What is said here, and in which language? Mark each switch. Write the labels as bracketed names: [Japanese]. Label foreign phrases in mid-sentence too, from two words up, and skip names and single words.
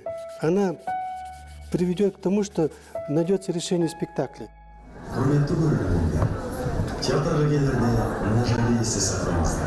[Russian] Она приведет к тому, что найдется решение спектакля. [Kazakh] Құрметті көрермендер, театрға келерде мына жайды есте сақтаңыздар.